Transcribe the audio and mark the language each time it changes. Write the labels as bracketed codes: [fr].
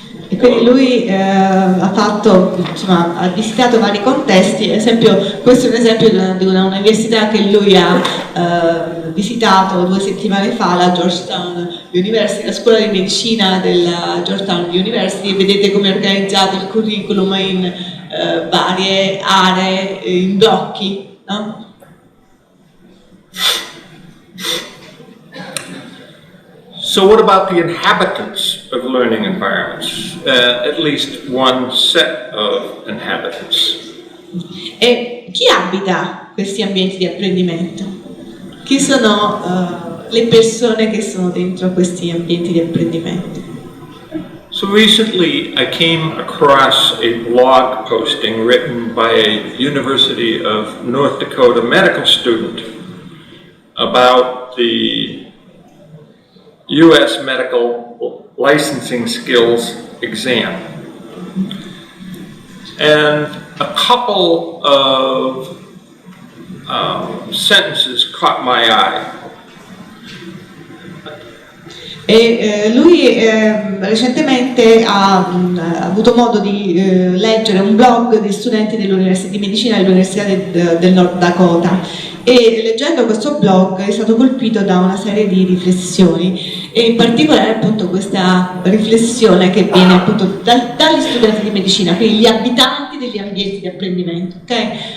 [it] E quindi lui ha visitato vari contesti, ad esempio questo è un esempio di una università che lui ha visitato 2 settimane fa, la Georgetown University, la scuola di medicina della Georgetown University, e vedete come è organizzato il curriculum in varie aree, in blocchi, no? [en] So what about the inhabitants of learning environments? At least one set of inhabitants. [it] E chi abita questi ambienti di apprendimento? Chi sono le persone che sono dentro questi ambienti di apprendimento? [en] So recently I came across a blog posting written by a University of North Dakota medical student about the U.S. medical licensing skills exam. And a couple of sentences caught my eye. [it] E lui recentemente ha avuto modo di leggere un blog di studenti di medicina dell'Università del Nord Dakota, e leggendo questo blog è stato colpito da una serie di riflessioni, e in particolare appunto questa riflessione che viene appunto dagli studenti di medicina, quindi gli abitanti degli ambienti di apprendimento. Okay?